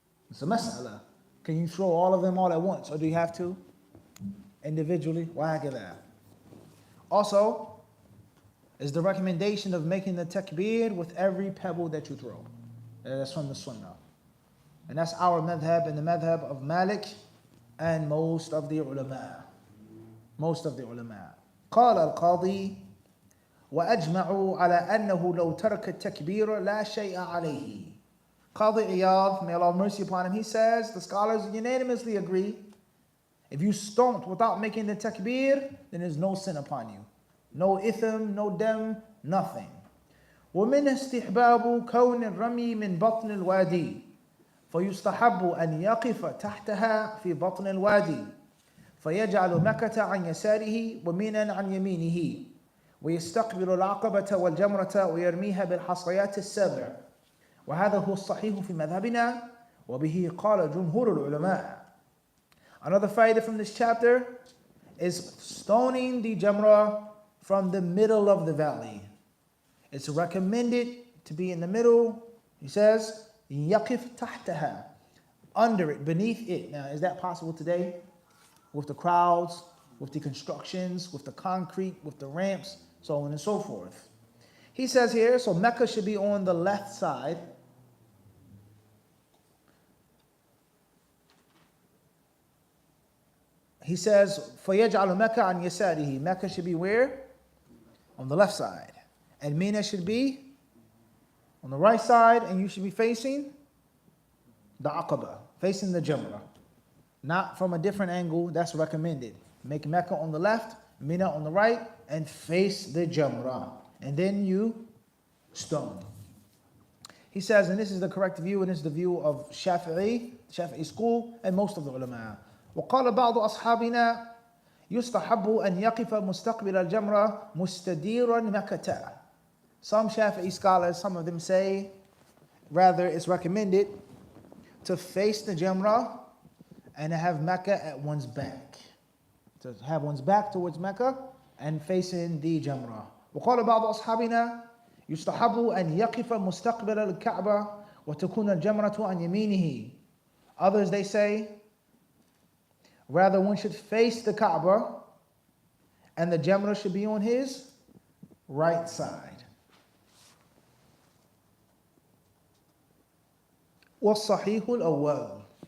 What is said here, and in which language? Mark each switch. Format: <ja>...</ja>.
<en>It's a mas'ala. Can you throw all of them all at once? Or do you have to individually? Wahakadha. Also, is the recommendation of making the takbir with every pebble that you throw. That's from the sunnah. And that's our madhab and the madhab of Malik and most of the ulama. Most of the ulama.</en> <ar>قال القاضي وأجمعوا على أنه لو ترك التكبير لا شيء عليه.</ar> <en>Qadi Iyad, may Allah have mercy upon him, he says, the scholars unanimously agree, if you stoned without making the takbir, then there's no sin upon you. No itham, no dam, nothing.</en> <ar>ومن استحباب كون الرمي من بطن الوادي فيستحب أن يقف تحتها في بطن الوادي فيجعل مكة عن يساره ومنا عن يمينه ويستقبل العقبة والجمرة ويرميها بالحصيات السبع وهذا هو الصحيح في مذهبنا وبه قال جمهور العلماء.</ar> <en>Another fa'idah from this chapter is stoning the jamrah from the middle of the valley. It's recommended to be in the middle. He says,</en> <ar>يَقِفْ تَحْتَهَا,</ar> <en>under it, beneath it. Now, is that possible today? With the crowds, with the constructions, with the concrete, with the ramps, so on and so forth. He says here, so Mecca should be on the left side. He says,</en> <ar>فَيَجْعَلُ مَكَّةَ عَنْ يَسَارِهِ.</ar> <en>Mecca should be where? On the left side. And Mina should be on the right side, and you should be facing the Aqaba, facing the Jamrah. Not from a different angle, that's recommended. Make Mecca on the left, Mina on the right, and face the Jamrah. And then you stone. He says, and this is the correct view, and this is the view of Shafi'i school, and most of the ulama.</en> <ar>وقال بعض أصحابنا يستحب أن يقف مستقبل الجمرة مستديرا مكة.</ar> <en>Some Shafi'i scholars, some of them say, rather it's recommended to face the Jamrah and have Mecca at one's back. To have one's back towards Mecca and facing the Jamrah.</en> <ar>وقال بعض أصحابنا يستحب أن يقف مستقبل الكعبة وتكون الجمرة عن يمينه.</ar> <en>Others, they say, rather one should face the Kaaba and the Jamrah should be on his right side.</en> <ar>وَالصَّحِيحُ الْأَوَّلُ.</ar>